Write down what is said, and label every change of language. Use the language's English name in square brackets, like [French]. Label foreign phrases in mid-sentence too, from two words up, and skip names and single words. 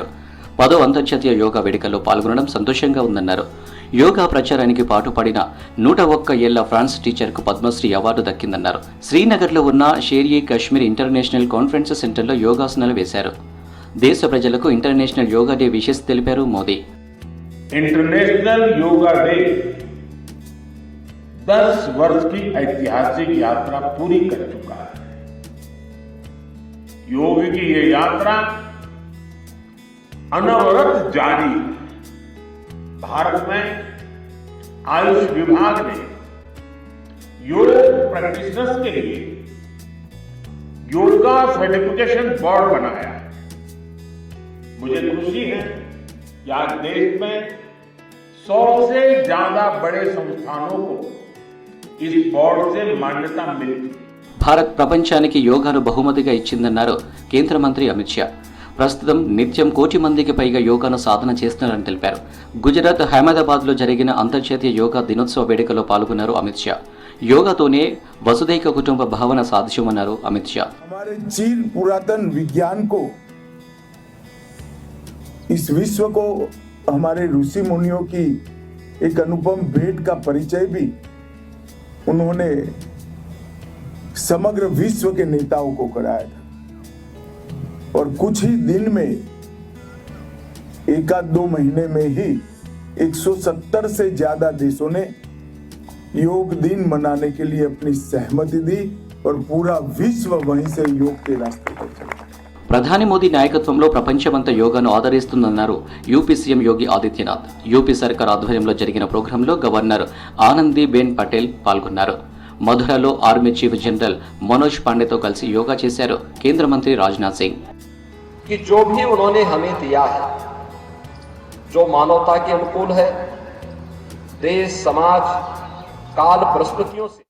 [Telugu] 10 అంతర్జాతీయ యోగా వేడుకల్లో పాల్గొనడం సంతోషంగా ఉందన్నారు. యోగా ప్రచారానికి పాటుపడిన 101 ఏళ్ల ఫ్రాన్స్ టీచర్కు పద్మశ్రీ అవార్డు దక్కిందన్నారు. శ్రీనగర్లో ఉన్న షేర్-ఇ కశ్మీర్ ఇంటర్నేషనల్ కాన్ఫరెన్స్ సెంటర్లో యోగాసనాలు వేశారు. దేశ ప్రజలకు ఇంటర్నేషనల్ యోగా డే విషెస్ తెలిపారు మోదీ. [Hindi] इंटरनेशनल योगा डे 10 वर्ष की ऐतिहासिक यात्रा पूरी कर चुका है। योग की ये यात्रा अनवरत जारी। भारत में आयुष विभाग ने योग प्रैक्टिशनर्स के लिए योगा सर्टिफिकेशन बोर्ड बनाया है। मुझे खुशी है कि आज देश में 100 से ज्यादा बड़े संस्थानों को इस बोर्ड से मान्यता मिली। [Telugu] భారత్ ప్రపంచానికి యోగాను బహుమతిగా ఇచ్చిందన్నారు కేంద్ర మంత్రి అమిత్ షా. ప్రస్తుతం నిత్యం 1 కోటి మందికి పైగా యోగాను సాధన చేస్తున్నారని తెలిపారు. గుజరాత్ అహ్మదాబాద్లో జరిగిన అంతర్జాతీయ యోగా దినోత్సవ వేడుకలో పాల్గొన్నారు అమిత్ షా. యోగాతోనే వసుదైక కుటుంబ భావన సాధ్యమన్నారు అమిత్ షా. [Hindi] हमारे चीर पुरातन विज्ञान को, इस विश्व को हमारे ऋषि मुनियों की एक अनुपम भेंट का परिचय भी उन्होंने समग्र विश्व के नेताओं को कराया था। और कुछ ही दिन में, 1-2 महीने में ही 170 से ज्यादा देशों ने योग दिन मनाने के लिए अपनी सहमति दी और पूरा विश्व वहीं से योग के रास्ते पर चला। [Telugu] ప్రధాని మోదీ నాయకత్వంలో ప్రపంచమంతా యోగాను ఆదరిస్తుందన్నారు యూపీ సీఎం యోగి ఆదిత్యనాథ్. యూపీ సర్కార్ ఆధ్వర్యంలో జరిగిన ప్రోగ్రాంలో గవర్నర్ ఆనందీబెన్ పటేల్ పాల్గొన్నారు. మధురలో ఆర్మీ చీఫ్ జనరల్ మనోజ్ పాండేతో కలిసి యోగా చేశారు కేంద్ర మంత్రి రాజ్నాథ్ సింగ్. [Hindi] कि जो भी उन्होंने हमें दिया है, जो मानवता के अनुकूल है, देश, समाज, काल, परिस्थितियों से